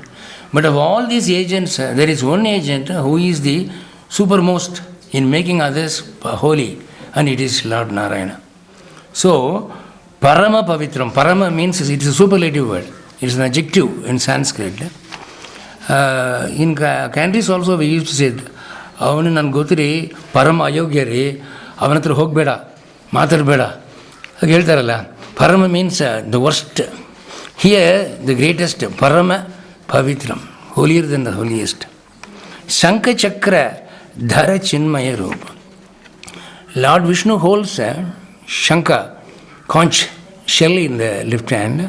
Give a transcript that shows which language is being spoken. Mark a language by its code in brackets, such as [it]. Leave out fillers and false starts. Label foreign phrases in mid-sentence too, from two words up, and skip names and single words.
[en] But of all these agents, there is one agent who is the supermost in making others holy, and it is Lord Narayana. [sa] So, Parama Pavitram. [en] Parama means it is a superlative word. It is an adjective in Sanskrit. In countries also we used to say, [kn] ಅವನು ನನ್ ಗೊತ್ರಿ ಪರಮ ಅಯೋಗ್ಯರೆ ಅವನತ್ರ ಹೋಗ್ಬೇಡ ಮಾತರ್ಬೇಡ. [en] Heltaralla. Parama means the worst. Here the greatest. [sa] Parama Pavitram, [en] holier than the holiest. [sa] Shankha Chakra Dhara Chinmaya Rupa. [en] Lord Vishnu holds a Shankha, conch, shell in the left hand.